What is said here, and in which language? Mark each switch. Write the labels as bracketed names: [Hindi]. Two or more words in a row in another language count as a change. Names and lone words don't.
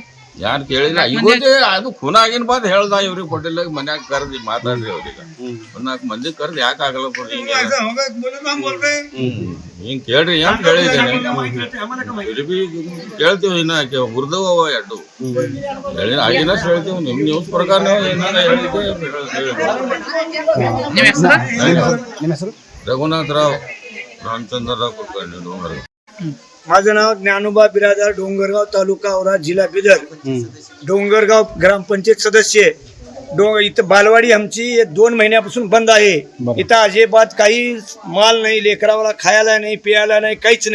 [Kannada] ಯಾರು ಕೇಳಿಲ್ಲ ಈಗ ಅದು ಖುನ ಆಗಿನ ಬಾದ್ ಹೇಳ್ದ ಇವ್ರಿಗೆ ಕೊಟ್ಟಿಲ್ಲ ಮನ್ಯಾಗ ಕರ್ದಿ ಮಾತಾಡ್ರಿ ಅವ್ರಿಗೆ 4 ಮಂದಿ ಕರ್ದಿ ಯಾಕೆ ಆಗಲ್ಲ ಹಿಂಗ್ ಕೇಳ್ರಿ ಏನ್ ಕೇಳಿದ್ದೇನೆ ಕೇಳ್ತೀವಿ ಇನ್ನ ಹುರ್ದವ ಎರಡು ಹೇಳಿನ ಆಗಿನ ಹೇಳ್ತೀವಿ ನಿಮ್ ನ್ಯೂಸ್ ಪ್ರಕಾರ ಏನಾರ ಹೇಳಿದ್ದೆ. ನಿಮ್ಮ ಹೆಸರು [Marathi] रघुनाथराव रामचंद्रराव कुलकर्णी डोंगरगाव. माझं नाव ज्ञानोबा बिरादार डोंगरगाव तालुका औरा जिल्हा बिदर डोंगरगाव ग्रामपंचायत सदस्य इथं बालवाडी आमची 2 महिन्यापासून बंद आहे. इथं अजिबात काही माल नाही लेकरावाला खायला नाही पियाला नाही काहीच नाही.